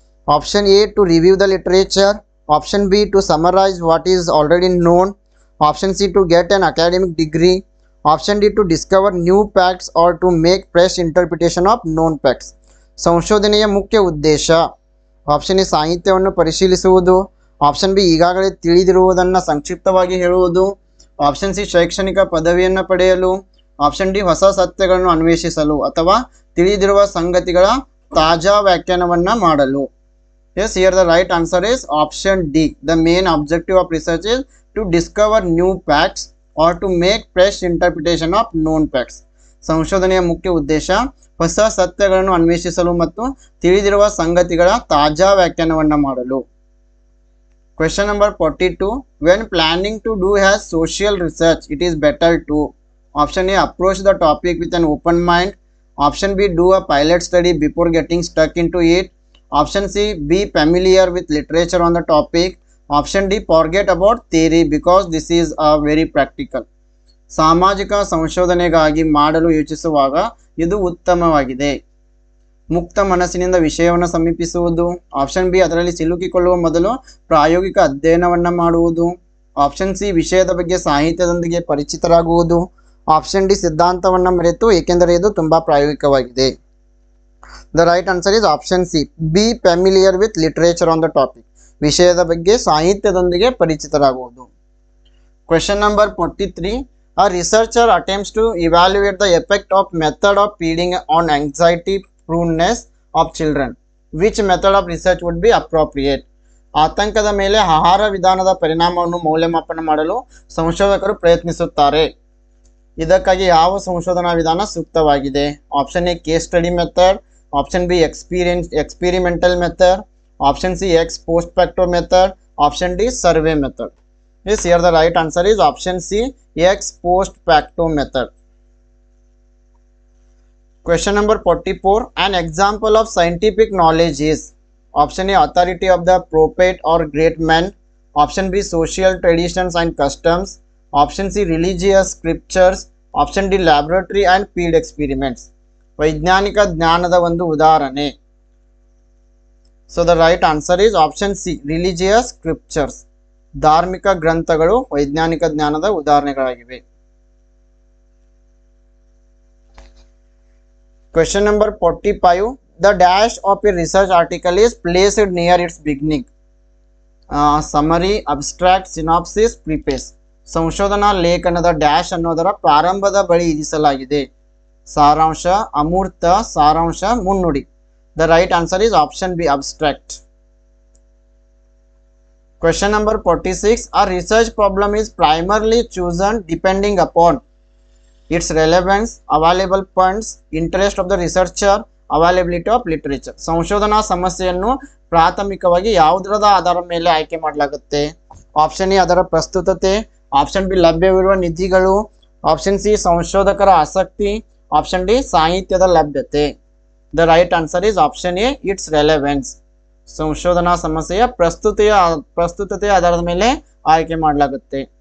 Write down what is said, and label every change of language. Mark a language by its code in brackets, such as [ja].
[en] Option A to review the literature, option B to summarise what is already known, option C to get an academic degree, option D to discover new facts or to make fresh interpretation of known facts. [kn] ಸಂಶೋಧನೆಯ ಮುಖ್ಯ ಉದ್ದೇಶ option A ಸಾಹಿತ್ಯವನ್ನು ಪರಿಶೀಲಿಸುವುದು, option B ಈಗಾಗಲೇ ತಿಳಿದಿರುವುದನ್ನು ಸಂಕ್ಷಿಪ್ತವಾಗಿ ಹೇಳುವುದು, option C ಶೈಕ್ಷಣಿಕ ಪದವಿಯನ್ನು ಪಡೆಯಲು, ಆಪ್ಷನ್ ಡಿ ಹೊಸ ಸತ್ಯಗಳನ್ನು ಅನ್ವೇಷಿಸಲು ಅಥವಾ ತಿಳಿದಿರುವ ಸಂಗತಿಗಳ ತಾಜಾ ವ್ಯಾಖ್ಯಾನವನ್ನು ಮಾಡಲು. [en] Yes, here the right answer is option D. The main objective of research is to discover new facts or to make fresh interpretation of known facts. [kn] ಸಂಶೋಧನೆಯ ಮುಖ್ಯ ಉದ್ದೇಶ ಹೊಸ ಸತ್ಯಗಳನ್ನು ಅನ್ವೇಷಿಸಲು ಮತ್ತು ತಿಳಿದಿರುವ ಸಂಗತಿಗಳ ತಾಜಾ ವ್ಯಾಖ್ಯಾನವನ್ನು ಮಾಡಲು. [en] Question number 42. When planning to do as social research, it is better to option A approach the topic with an open mind, option B do a pilot study before getting stuck into it, option C be familiar with literature on the topic, option D forget about theory because this is a very practical. [kn] ಸಾಮಾಜಿಕ ಸಂಶೋಧನೆಗಾಗಿ ಮಾಡಲು ಯೋಚಿಸುವಾಗ ಇದು ಉತ್ತಮವಾಗಿದೆ. ಮುಕ್ತ ಮನಸ್ಸಿನಿಂದ ವಿಷಯವನ್ನು ಸಮೀಪಿಸುವುದು. Option B ಅದರಲ್ಲಿ ಸಿಲುಕಿಕೊಳ್ಳುವ ಮೊದಲು ಪ್ರಾಯೋಗಿಕ ಅಧ್ಯಯನವನ್ನು ಮಾಡುವುದು. ಆಪ್ಷನ್ ಸಿ ವಿಷಯದ ಬಗ್ಗೆ ಸಾಹಿತ್ಯದೊಂದಿಗೆ ಪರಿಚಿತರಾಗುವುದು. ಆಪ್ಷನ್ ಡಿ ಸಿದ್ಧಾಂತವನ್ನು ಮರೆತು, ಏಕೆಂದರೆ ಇದು ತುಂಬ ಪ್ರಾಯೋಗಿಕವಾಗಿದೆ. [en] The right answer is option C, be familiar with literature on the topic. [kn] ವಿಷಯದ ಬಗ್ಗೆ ಸಾಹಿತ್ಯದೊಂದಿಗೆ ಪರಿಚಿತರಾಗುವುದು. [en] Question number 43. A researcher attempts to evaluate the effect of method of feeding on anxiety proneness of children. Which method of research would be appropriate? [kn] ಆತಂಕದ ಮೇಲೆ ಆಹಾರ ವಿಧಾನದ ಪರಿಣಾಮವನ್ನು ಮೌಲ್ಯಮಾಪನ ಮಾಡಲು ಸಂಶೋಧಕರು ಪ್ರಯತ್ನಿಸುತ್ತಾರೆ. ಇದಕ್ಕಾಗಿ ಯಾವ ಸಂಶೋಧನಾ ವಿಧಾನ ಸೂಕ್ತವಾಗಿದೆ? [en] Option A case study method, option B experimental method, option C ex post facto method, option D survey method. Yes, here the right answer is option C, ex post facto method. Question number 44. An example of scientific knowledge is option A authority of the prophet or great man, option B social traditions and customs, option C religious scriptures, option D laboratory and field experiments. [kn] ವೈಜ್ಞಾನಿಕ ಜ್ಞಾನದ ಒಂದು ಉದಾಹರಣೆ. [en] So the right answer is option C, religious scriptures. [kn] ಧಾರ್ಮಿಕ ಗ್ರಂಥಗಳು ವೈಜ್ಞಾನಿಕ ಜ್ಞಾನದ ಉದಾಹರಣೆಗಳಾಗಿವೆ. [en] Question number 45. The dash of a research article is placed near its beginning. Summary, abstract, synopsis, preface. [kn] ಸಂಶೋಧನಾ ಲೇಖನದ ಡ್ಯಾಶ್ ಅನ್ನೋದರ ಪ್ರಾರಂಭದ ಬಳಿ ಇರಿಸಲಾಗಿದೆ. ಸಾರಾಂಶ, ಅಮೂರ್ತ, ಸಾರಾಂಶ, ಮುನ್ನುಡಿ. [en] The right answer is option B, abstract. Question number 46. A research problem is primarily chosen depending upon its relevance, available funds, interest of the researcher, availability of literature. [kn] ಸಂಶೋಧನಾ ಸಮಸ್ಯೆಯನ್ನು ಪ್ರಾಥಮಿಕವಾಗಿ ಯಾವುದರ ಆಧಾರದ ಮೇಲೆ ಆಯ್ಕೆ ಮಾಡಲಾಗುತ್ತೆ? ಆಪ್ಷನ್ ಎ ಅದರ ಪ್ರಸ್ತುತತೆ, ಆಪ್ಷನ್ ಬಿ ಲಭ್ಯವಿರುವ ನಿಧಿಗಳು, ಆಪ್ಷನ್ ಸಿ ಸಂಶೋಧಕರ ಆಸಕ್ತಿ, ಆಪ್ಷನ್ ಡಿ ಸಾಹಿತ್ಯದ ಲಭ್ಯತೆ. [en] The right answer is option A, it's relevance. [kn] ಸಂಶೋಧನಾ ಸಮಸ್ಯೆಯ ಪ್ರಸ್ತುತತೆಯ ಆಧಾರದ ಮೇಲೆ ಆಯ್ಕೆ ಮಾಡಲಾಗುತ್ತೆ.